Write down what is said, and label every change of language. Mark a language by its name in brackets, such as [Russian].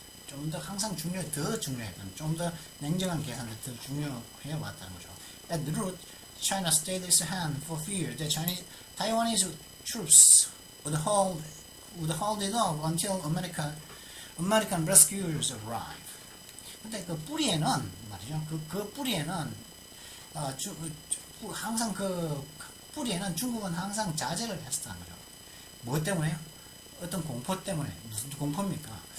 [Korean] 좀 더 항상 더 중요했던, 좀 더 냉정한 계산이 더 중요해 왔다는 거죠. [English] At the root, China stayed its hand for fear that Taiwanese troops would hold it off until American rescuers arrive. [Korean] 근데 그 뿌리에는 말이죠. 그 뿌리에는 항상 그 뿌리에는 중국은 항상 자제를 했었다는 거죠. 뭐 때문에요? 어떤 공포 때문에. 무슨 공포입니까?